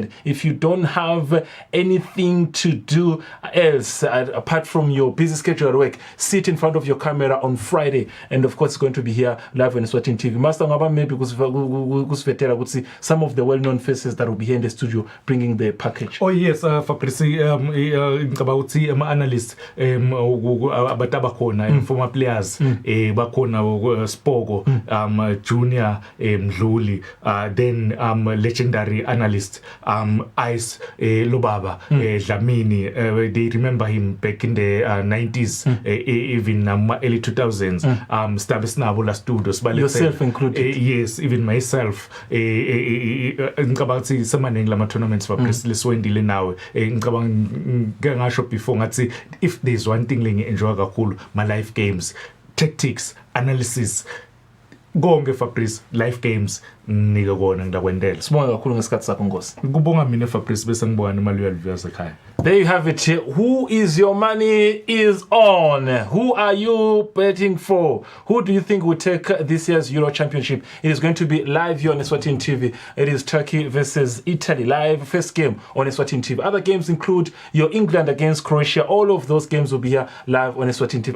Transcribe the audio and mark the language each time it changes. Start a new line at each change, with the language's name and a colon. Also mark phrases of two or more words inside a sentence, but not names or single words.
English: If you don't have anything to do else apart from your busy schedule at work, sit in front of your camera on Friday. And of course, it's going to be here live on Eswatini TV. Master Ngaba, maybe would see some of the well-known faces that will be here in the studio bringing the package. Oh yes,
Swati: Fabrice. Ngicabawuthi ama-analyst abakhona
English: former players
Swati: bakhona Spoko Junior Mdluli,
English: then legendary analyst Ice Lubaba Dlamini. They remember him back in the 90s, even early 2000s. Yourself included. Yes, even myself.
Swati: Ngicabawuthi samaningi lama tournaments leswendile nawe.
English: Before, if there's one thing I enjoy my live games, tactics, analysis, go on Fabrice, live games,
Swati: nginike kona ngidakwendela. Sibonga kakhulu ngesikhathi sakho Nkosi. Kubonga mina Fabrice bese ngibonga neMaloyal Viewers ekhaya.
English: There you have it. Who is your money is on? Who are you betting for? Who do you think will take this year's Euro Championship? It is going to be live here on Eswatini TV. It is Turkey versus Italy live, first game on Eswatini TV. Other games include your England against Croatia. All of those games will be here live on Eswatini TV.